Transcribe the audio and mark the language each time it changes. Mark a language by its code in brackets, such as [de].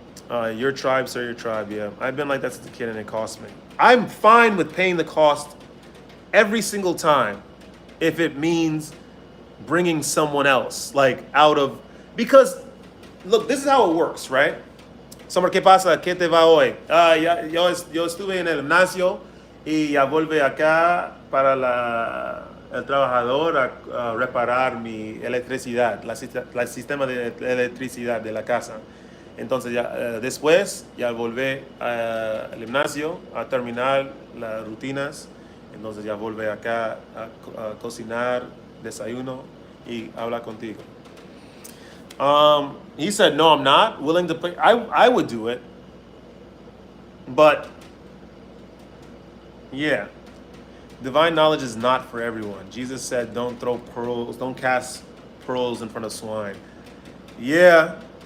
[en] Your tribe, sir, your tribe, yeah. I've been like that since a kid, and it cost me. I'm fine with paying the cost every single time if it means bringing someone else, like, out of... Because, look, this is how it works, right? [es] Summer, ¿qué pasa? ¿Qué te va hoy? Yo estuve en el gimnasio y ya volví acá para el trabajador a reparar mi electricidad, el sistema de electricidad de la casa. Entonces, después, ya volví al gimnasio a terminar las rutinas. Entonces, ya volví acá a cocinar, desayuno y hablar contigo. [en] He said, no, I'm not willing to pay. I would do it. But, yeah. Divine knowledge is not for everyone. Jesus said, don't cast pearls in front of swine. Yeah.